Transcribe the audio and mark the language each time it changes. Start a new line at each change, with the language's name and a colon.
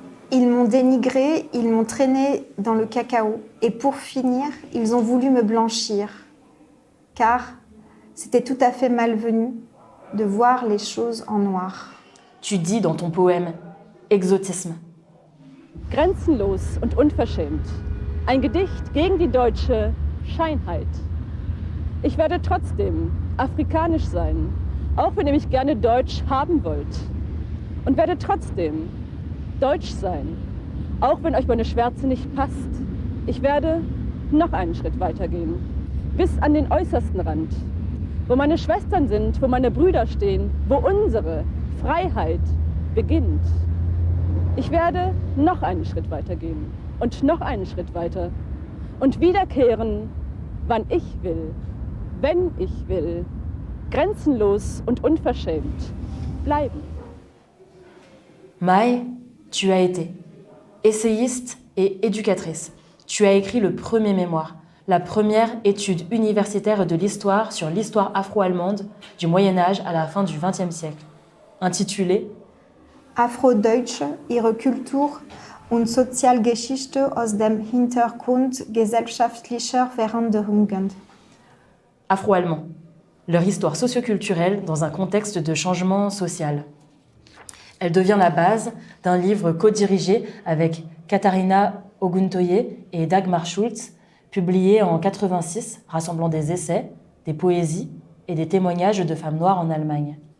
French: Ils m'ont dénigré, ils m'ont traîné dans le cacao, et pour finir, ils ont voulu me blanchir. Car c'était tout à fait malvenu de voir les choses en noir. Tu dis dans ton poème Exotisme.
German: Grenzenlos und unverschämt. Ein Gedicht gegen die deutsche Scheinheit. Ich werde trotzdem afrikanisch sein, auch wenn ihr mich gerne deutsch haben wollt. Und werde trotzdem deutsch sein, auch wenn euch meine Schwärze nicht passt. Ich werde noch einen Schritt weitergehen, bis an den äußersten Rand, wo meine Schwestern sind, wo meine Brüder stehen, wo unsere Freiheit beginnt. Ich werde noch einen Schritt weiter gehen und noch einen Schritt weiter und wiederkehren, wann ich will, wenn ich will, grenzenlos und unverschämt bleiben.
French: Maï, tu as été essayiste et éducatrice. Tu as écrit le premier mémoire, la première étude universitaire de l'histoire sur l'histoire afro-allemande du Moyen-Âge à la fin du XXe siècle, intitulée
German: Afrodeutsche, ihre Kultur und Sozialgeschichte aus dem Hintergrund gesellschaftlicher Veränderungen.
French: Afro-Allemands, leur histoire socioculturelle dans un contexte de changement social. Elle devient la base d'un livre co-dirigé avec Katharina Oguntoye et Dagmar Schulz, publié en 1986, rassemblant des essais, des poésies et des témoignages de femmes noires en Allemagne.